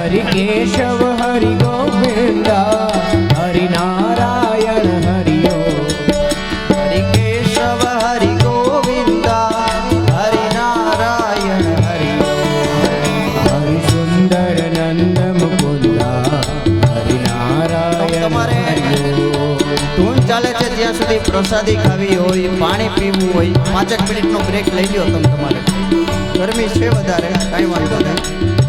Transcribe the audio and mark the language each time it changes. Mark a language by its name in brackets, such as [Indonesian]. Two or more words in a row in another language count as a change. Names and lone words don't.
[Hindi] केशव हरि गोविंदा हरि नारायण हरि ओम। हरि केशव हरि गोविंदा हरि नारायण हरि ओम। हरि सुंदर नंद मुकुंदा हरि नारायण हरि ओम। [Gujarati] ધૂન ચાલે છે ત્યાં સુધી પ્રસાદી ખાવી હોય, પાણી પીવું હોય, 5 મિનિટનો બ્રેક લઈ લ્યો તમે તમારે. ગરમી છે વધારે, કાંઈ વાંધો નહીં.